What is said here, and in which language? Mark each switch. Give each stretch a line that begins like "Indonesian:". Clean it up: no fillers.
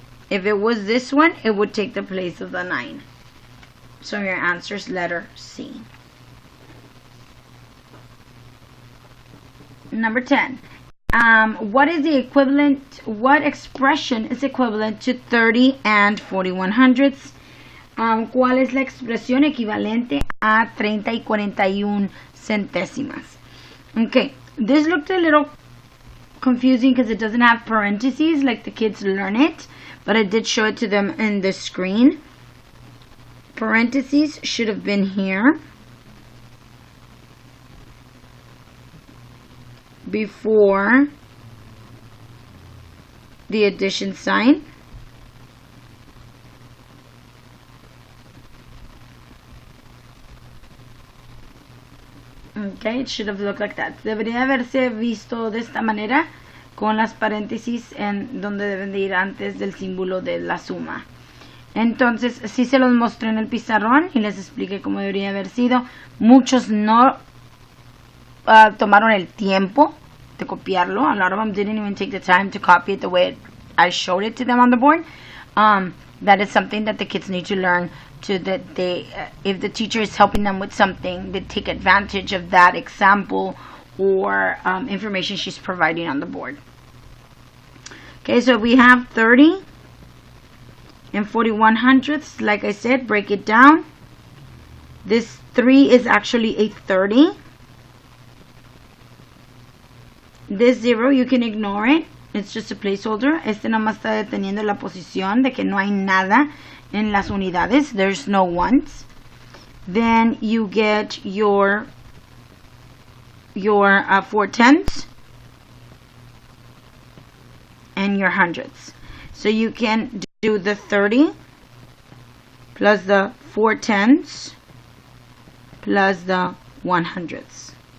English: If it was this one, it would take the place of the 9. So your answer is letter C. Number 10. What expression is equivalent to 30 and 41/100ths?
Spanish: ¿Cuál es la expresión equivalente a 30 y 41 centésimas?
English: Okay, this looked a little confusing because it doesn't have parentheses like the kids learn it, but I did show it to them in the screen. Parentheses should have been here before the addition sign. Okay, it should have looked like that.
Spanish: Debería haberse visto de esta manera, con las paréntesis en donde deben de ir antes del símbolo de la suma. Entonces, sí se los mostré en el pizarrón y les expliqué cómo debería haber sido. Muchos no tomaron el tiempo de copiarlo.
English: A lot of them didn't even take the time to copy it the way I showed it to them on the board. That is something that the kids need to learn, to that they, if the teacher is helping them with something, they take advantage of that example or information she's providing on the board. Okay, so we have 30 and 41/100ths. Like I said, break it down. This 3 is actually a 30. This 0, you can ignore it. It's just a placeholder.
Spanish: Este nomás está deteniendo la posición de que no hay nada en las unidades.
English: There's no ones. Then you get your 4/10ths and your hundredths. So you can do the 30 plus the 4/10ths plus the 100ths.